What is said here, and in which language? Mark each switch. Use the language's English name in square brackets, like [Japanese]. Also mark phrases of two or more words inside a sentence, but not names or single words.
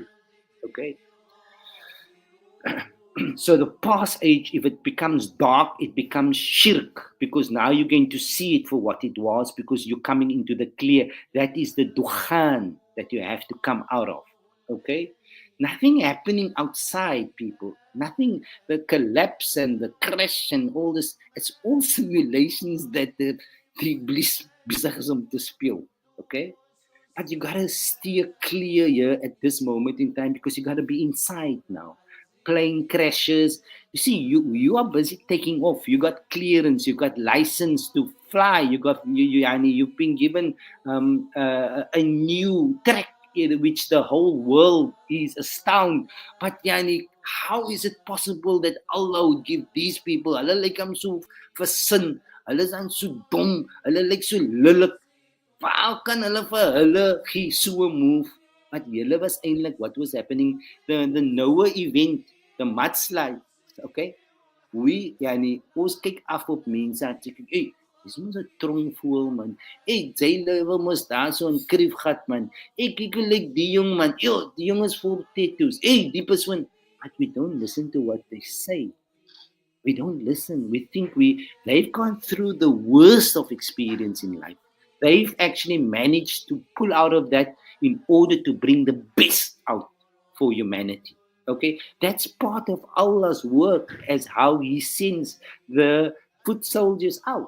[English] Okay, so the past age, if it becomes dark, it becomes shirk, because now you're going to see it for what it was, because you're coming into the clear. That is the dukhan that you have to come out of. Okay, nothing happening outside, people, nothing. The collapse and the crash and all this, it's all simulations that the bliss [Afrikaans] besig is om te speel. [English] Okay, But you gotta steer clear here at this moment in time because you gotta be inside now. Plane crashes. You see, you are busy taking off. You got clearance. You got license to fly. You've been given a new track in which the whole world is astounded. But how is it possible that Allah would give these people? [Afrikaans] Allah [English] like I'm so [Afrikaans] versin. Allah is so dom. Allah like so lullig. How kan hulle vir hulle gee so 'n move? [English] But [Afrikaans] julle was eintlik [English] what was happening, the Noah event, the mudslide, okay? [Afrikaans] Ons kyk af op mense en sê kyk, hey, dis mos 'n tromvoël man. Hey, jy lewe mos daar so 'n kriefgat man. Hey, kyk hoe lyk die jong man. Yo, die jong is vol tattoos. Hey, die persoon. [English] But we don't listen to what they say. We don't listen. We think they've gone through the worst of experience in life. They've actually managed to pull out of that in order to bring the best out for humanity. Okay, that's part of Allah's work as how He sends the foot soldiers out.